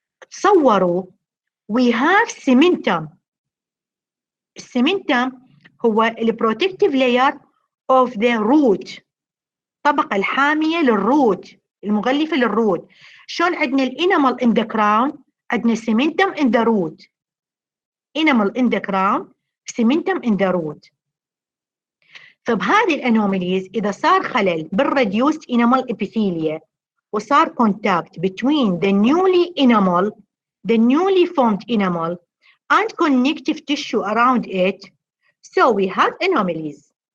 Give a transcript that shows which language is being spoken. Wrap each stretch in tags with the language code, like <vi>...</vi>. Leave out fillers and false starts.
<ar>تصوروا</ar> <en>we have cementum.</en> <ar>السيمنتم هو البروتكتيف</ar> <en>layer of the root،</en> <ar>الطبقة الحامية للروت، المغلفة للروت. شلون عندنا الانامل</ar> <en>in the crown،</en> <ar>عندنا cementum</ar> <en>in the root. enamel in the crown، cementum in the root.</en> <ar>فبهذه الانوماليز اذا صار خلل بالريديوست انامل</ar> <en>epithelium وصار contact between the newly formed enamel and connective tissue around it, so we have anomalies.</en>